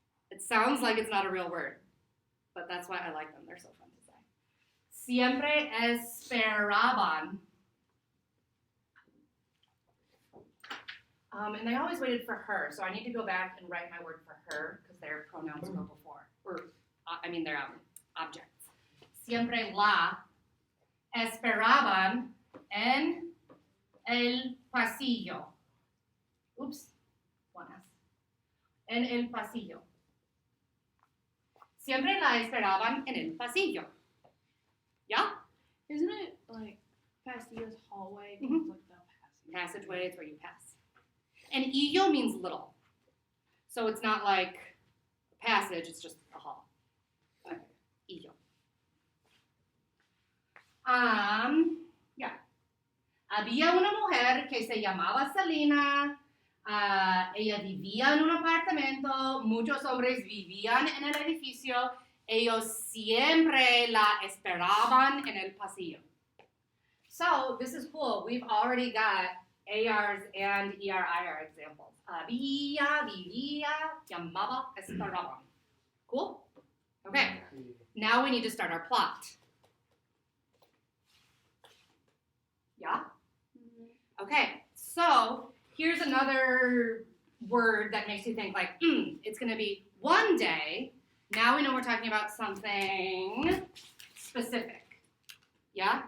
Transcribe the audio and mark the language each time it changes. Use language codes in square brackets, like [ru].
[en] It sounds like it's not a real word, but that's why I like them. They're so fun to say. [es] Siempre esperaban. [en] And they always waited for her, so I need to go back and write my word for her, because their pronouns go before. Their objects. [es] Siempre la esperaban en el pasillo. [en] Oops, one S. [es] En el pasillo. Siempre la esperaban en el pasillo. [en] Yeah? Isn't it like pasillo's hallway? Mhm. Like the Passageway, it's where you pass. And illo means little. So it's not like a passage, it's just a hall. Okay. Illo. Yeah. [es] Había una mujer que se llamaba Selena. Ella vivía en un apartamento. Muchos hombres vivían en el edificio. Ellos siempre la esperaban en el pasillo. [en] So, this is cool. We've already got ARs and ER-IR examples. [es] Había, vivía, llamaba, esperaban. [en] Cool? Okay. Now we need to start our plot. Yeah? Okay. So, here's another word that makes you think like, it's going to be one day. Now we know we're talking about something specific. Yeah?